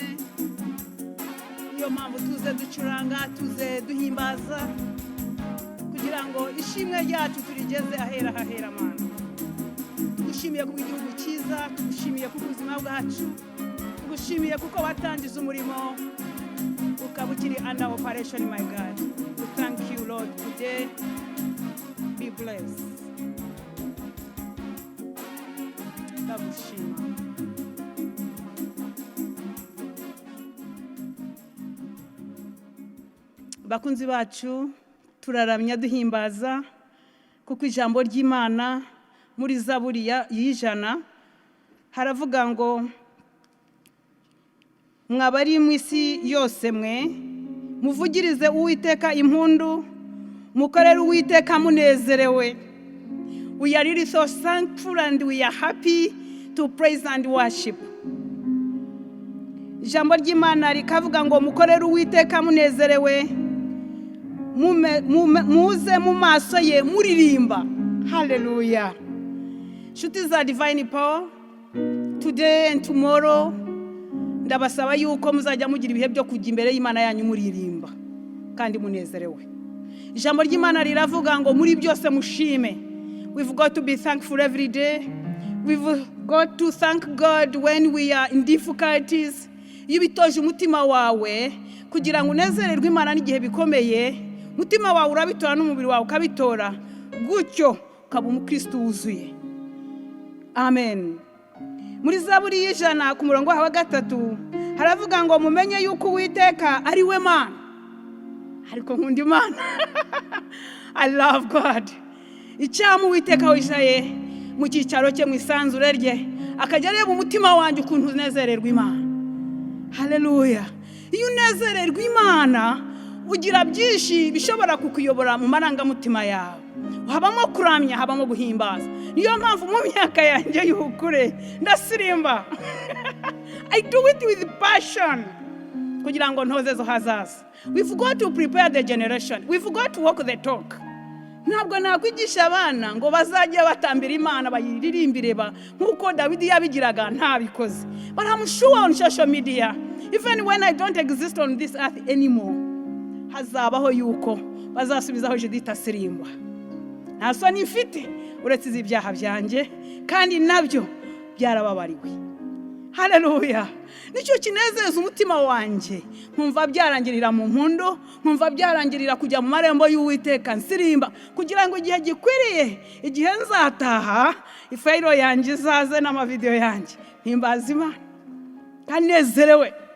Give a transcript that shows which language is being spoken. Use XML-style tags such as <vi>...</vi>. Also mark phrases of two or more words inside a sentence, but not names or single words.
<rw>Niyo mpamvu tuze ducuranga, tuze duhimbaza kugira ngo ishimwe ryacu turigeze ahera hahera Mana. Tugushimiye ku gihugu cyiza, tugushimiye ku buzima bwacu, tugushimiye kuko watangije umurimo ukaba ukiri</rw> <en>under operation, my God. We thank you, Lord, today. Be blessed.</en> <rw>Ndagushima. Bakunzi bacu, turaramya duhimbaza kuko ijambo ry'Imana muri Zaburi y'ijana haravuga ngo mwabari mu isi yose mwe muvugirize Uwiteka impundu, mukorere Uwiteka munezerewe.</rw> <en>We are really so thankful and we are happy to praise and worship.</en> <rw>Ijambo ry'Imana rikavuga ngo mukorere Uwiteka munezerewe, muze mu maso ye muririmba. Hallelujah. Nshuti za Divine Power,</rw> <en>today and tomorrow</en> <rw>ndabasaba yuko muzajya mugira ibihe byo kujya imbere y'Imana yanyu muririmba kandi munezerewe. Ijambo ry'Imana riravuga ngo muri byose mushime.</rw> <en>We've got to be thankful every day. We've got to thank God when we are in difficulties.</en> <rw>Iyo bitoje umutima wawe kugira ngo unezererwe Imana n'igihe bikomeye, umutima wawe urabitora n'umubiri wawe ukabitora, gutyo ukaba umukristo wuzuye. Amen. Muri Zaburi y'ijana ku murongo wa 3 haravuga ngo mumenye yuko Uwiteka ari we Mana. Ariko nkunda Imana.</rw> <en>I love God.</en> <rw>Icyamu Uwiteka wicaye mu cyicaro cye mu isanzure rye, akajya areba umutima wanjye ukuntu unezererwa Imana. Hallelujah. Iyo unezererwa Imana ugira byinshi bishobora kukuyobora mu marangamutima yawe. Habamo kuramya, habamo guhimbaza. Niyo mpamvu mu myaka yanjye y'ubukure ndasirimba.</rw> <en>I do it with passion</en> <rw>kugira ngo ntoze zo hazaza.</rw> <en>We've got to prepare the generation. We've got to walk the talk.</en> <rw>Ntabwo nakwigisha abana ngo bazajya batambira Imana bayiririmbire nkuko David yabigiraga ntabikoze.</rw> <en>But I'm sure on social media, even when I don't exist on this earth anymore,</en> <rw>hazabaho yuko bazasubizaho Judith asirimba. Nta soni mfite uretse ibyaha byanjye kandi nabyo byarababariwe. Hallelujah. Nicyo kinezeza umutima wanjye, nkumva byarangirira mu mpundo, nkumva byarangirira kujya mu marembo y'Uwiteka nsirimba kugira ngo igihe gikwiriye, igihe nzataha ifayiro yanjye izaze n'amavideo yanjye himbaza Imana kanezerewe.</rw>